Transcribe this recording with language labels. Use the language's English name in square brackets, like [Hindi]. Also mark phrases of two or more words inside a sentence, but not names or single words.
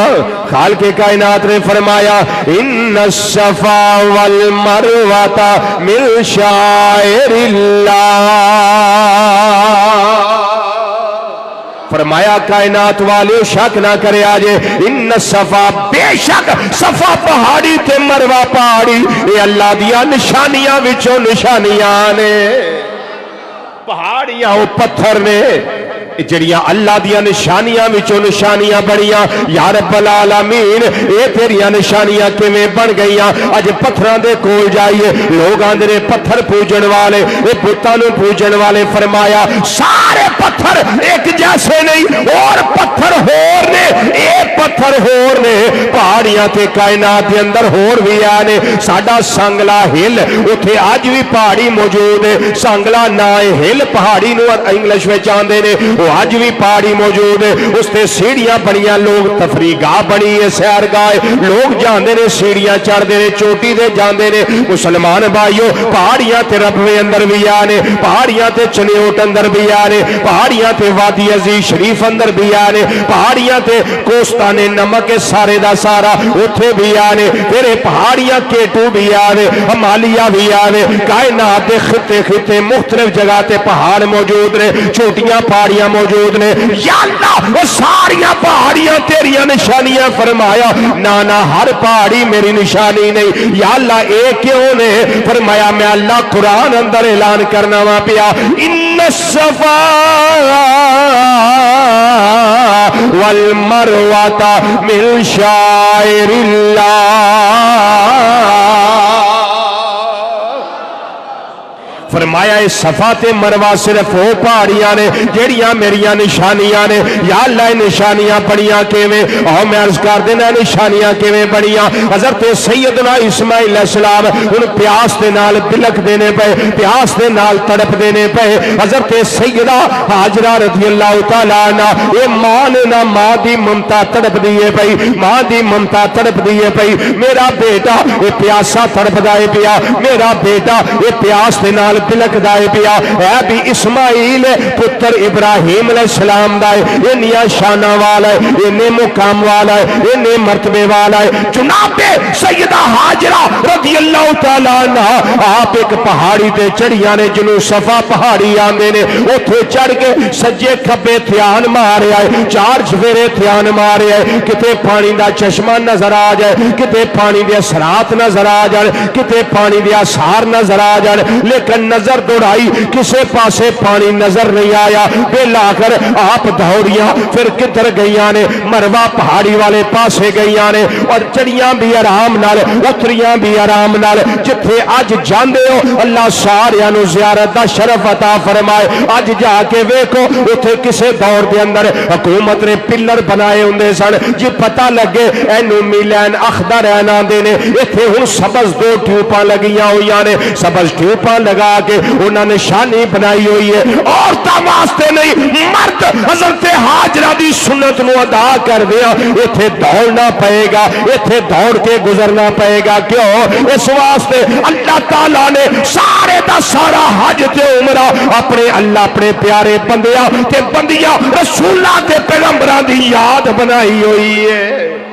[Punjabi] خالق کائنات نے فرمایا [Arabic] ان الصفا والمروہ من شعائر اللہ، [Punjabi] فرمایا کائنات والے شک نہ کرے آجے، ان صفا بے شک صفا پہاڑی تے مروہ پہاڑی اے اللہ دیا نشانیاں وچوں نشانیاں نے۔ پہاڑیاں وہ پتھر نے جڑیاں اللہ دیا نشانیاں وچوں نشانیاں بڑیاں۔ [Arabic] یا رب العالمین [Punjabi] اے تیریاں نشانیاں کیویں بن گئیاں؟ اج پتھراں دے کول جائیے لوگ آندے نے پتھر پوجن والے، اے بتاں نوں پوجن والے، فرمایا سارے پتھر ایک جیسے نہیں، اور پتھر ہور نے، اے پتھر ہور نے۔ پہاڑیاں تے کائنات دے اندر ہور بھی آنے۔ ساڈا سانگلا ہل اوتھے اج بھی پہاڑی موجود ہے، سانگلا نا ہل پہاڑی نوں انگلش وچ آندے نے، آج بھی پہاڑی موجود ہے۔ اس تے سیڑھیاں بڑیاں، لوگ تفریح گاہ بنی ہے، سیر گاہ، لوگ جاندے نے سیڑھیاں چڑھدے نے، چوٹی دے جاندے نے۔ مسلمان بھائیو پہاڑیاں تے ربوے اندر بھی آنے، پہاڑیاں تے چنیوٹ اندر بھی آنے، پہاڑیاں تے وادی عزیز شریف اندر بھی آنے، پہاڑیاں تے کوستان نمک سارے دا سارا اوتھے بھی آنے، تیرے پہاڑیاں کیٹو بھی آنے، ہمالیہ بھی آنے۔ کائنات دے خطے خطے مختلف جگہ تے پہاڑ موجود نے، چھوٹیاں پہاڑیاں موجود نے۔ یا اللہ وہ ساریاں پہاڑیاں تیریاں نشانیاں، فرمایا نانا ہر پہاڑی میری نشانی نہیں۔ یا اللہ اے کیوں نے؟ فرمایا میں اللہ قرآن اندر اعلان کرنا وا پیا، [Arabic] ان الصفا والمروہ من شعائر اللہ۔ [Punjabi] فرمایا اے صفا تے مروہ صرف وہ پہاڑیاں نے جیڑیاں میریاں نشانیاں نے۔ یا اللہ نشانیاں بڑیاں کیویں؟ او میں عرض کر دینا نشانیاں کیویں بڑیاں؟ حضرت سیدنا اسماعیل علیہ السلام ان پیاس دے نال بلک دینے پے، پیاس دے نال تڑپ دینے پے۔ حضرت سیدہ ہاجرہ رضی اللہ تعالیٰ عنہ اے ماں نے نہ ماں دی ممتا تڑپ دیے پئی، ماں دی ممتا تڑپ دیے پئی، میرا بیٹا اے پیاسا تڑپ دائے پیا، میرا بیٹا اے پیاس دے نال بلک دائے پیا۔ اے بھی اسماعیل پتر ابراہیم علیہ السلام دائے، انیا شانہ والا ہے، انہیں مقام والا ہے، انہیں مرتبے والا ہے۔ جناب سیدہ ہاجرہ رضی اللہ تعالیٰ عنہ آپ ایک پہاڑی تے چڑھیاں نے جنوں صفا پہاڑی آندے نے، اتھے چڑھ کے سجے کھبے دھیان مارے آئے، چار چفیرے دھیان مارے آئے، کتے پانی دا چشمہ نظر آ جائے، کتے پانی دے اثرات نظر آ جائے، کتے پانی دے آثار نظر آ جائے، لیکن نظر دوڑائی کسے پاسے پانی نظر نہیں آیا۔ بلا کر آپ دوڑیاں پھر کدھر گئیاں نے؟ مروہ پہاڑی والے پاسے گئیاں نے، اور چڑیاں بھی آرام نال، اتریاں بھی آرام نال۔ جتھے اج جاندے ہو اللہ ساریاں نو زیارت دا شرف عطا فرمائے۔ اج جا کے ویکھو اتھے کسے دور دے اندر حکومت نے پلر بنائے ہوندے سن، جی پتہ لگے اینو [Arabic] میلین اخضر [Punjabi] آندے نے، ایتھے ہن سبز دو ٹیوپاں لگیاں ہوئیاں نے، سبز ٹیوپاں لگا کے انہاں نے نشانی بنائی ہوئی ہے۔ عورتاں واسطے نہیں، مرد حضرت ہاجرہ دی سنت نو ادا کر دیا، ایتھے دوڑنا پائے گا، ایتھے دوڑ کے گزرنا پائے گا۔ کیوں؟ اس واسطے اللہ تعالیٰ نے سارے دا سارا حج تے عمرہ اپنے اللہ اپنے پیارے بندیاں تے بندیاں رسولاں تے پیغمبراں دی یاد بنائی ہوئی ہے۔